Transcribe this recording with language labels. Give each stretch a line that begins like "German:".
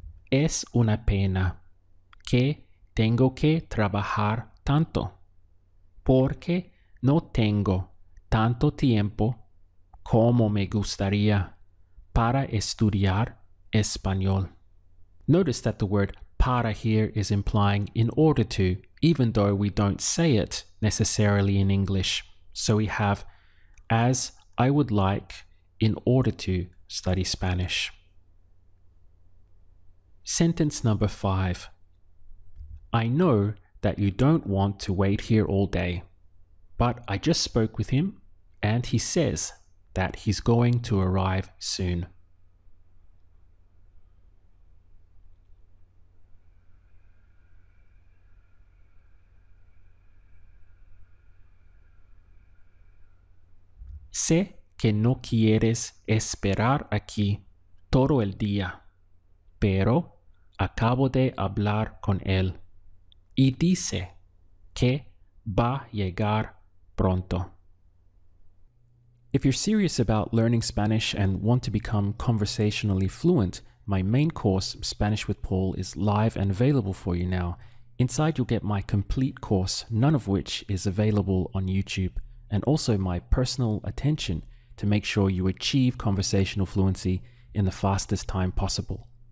Spanish: Es una pena que tengo que trabajar tanto porque no tengo tanto tiempo como me gustaría para estudiar español.
English: Notice that the word para here is implying in order to, even though we don't say it necessarily in English. So we have as I would like in order to study Spanish. Sentence number 5. I know that you don't want to wait here all day, but I just spoke with him and he says that he's going to arrive soon.
Spanish: Sé que no quieres esperar aquí todo el día, pero acabo de hablar con él y dice que va a llegar pronto.
English: If you're serious about learning Spanish and want to become conversationally fluent, my main course, Spanish with Paul, is live and available for you now. Inside you'll get my complete course, none of which is available on YouTube, and also my personal attention to make sure you achieve conversational fluency in the fastest time possible.